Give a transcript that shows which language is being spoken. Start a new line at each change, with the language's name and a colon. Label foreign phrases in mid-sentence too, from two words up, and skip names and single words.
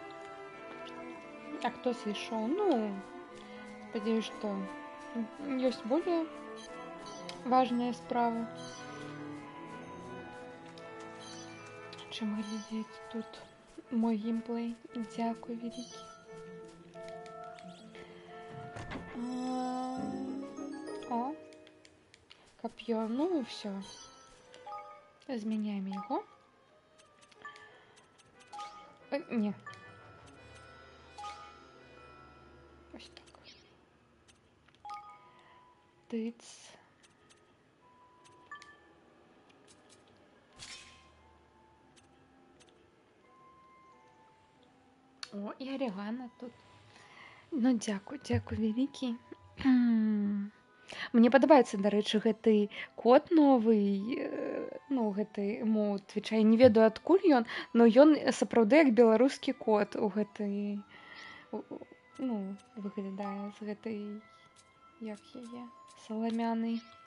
Belarusian: А хто сышоў? Ну, спадзяюсь, што ёсць более важныя справы, чым глядзець тут мой геймплей. Дзякуй вялікі.
Russian: О, копье. Ну, все.
Belarusian: Змяняем его. Не. Ось так. Тыц. О, і орегано тут. Ну, дзякуй вялікі. Мне падабаецца, дарэчы, гэты код новы, ну, гэты эмоут Твіча. Я не ведаю, адкуль ён, но ён сапраўды як беларускі код у гэтай, ну, выглядае з гэтай, як яе, саламянай.